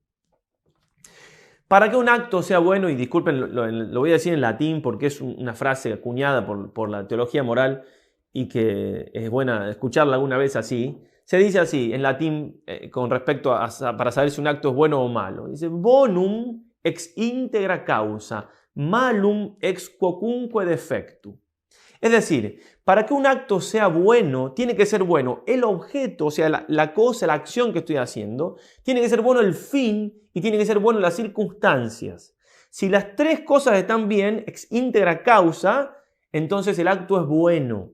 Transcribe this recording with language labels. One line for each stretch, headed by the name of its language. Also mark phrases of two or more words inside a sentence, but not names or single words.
Spanish: Para que un acto sea bueno, y disculpen, lo voy a decir en latín porque es una frase acuñada por la teología moral y que es buena escucharla alguna vez así. Se dice así en latín con respecto para saber si un acto es bueno o malo. Dice,
Latin: bonum ex integra causa, malum ex quocunque defectu.
Spanish: Es decir, para que un acto sea bueno, tiene que ser bueno el objeto, o sea, la cosa, la acción que estoy haciendo, tiene que ser bueno el fin y tiene que ser bueno las circunstancias. Si las tres cosas están bien,
Latin: ex integra causa,
Spanish: entonces el acto es bueno.